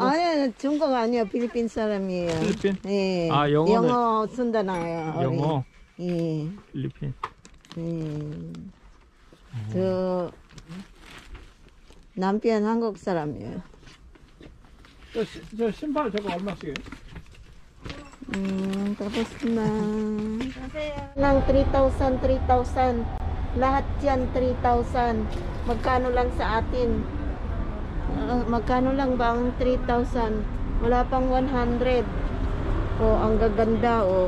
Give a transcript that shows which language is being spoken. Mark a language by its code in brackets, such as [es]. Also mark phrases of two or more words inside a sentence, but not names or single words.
[ko] 아니, 중국 아니에요. 필리핀 사람이에요. 필리핀? 예. 아, 영어는- 영어 쓴다나요. 영어 예. 필리핀. 저 남편 한국 사람이에요. 저 신발 저거 얼마씩이에요? [tl] Tapos na ng 3,000, 3,000. Lahat yan 3,000. Magkano lang sa atin? Magkano lang ba ang 3,000? Wala pang 100. Oh, ang gaganda oh.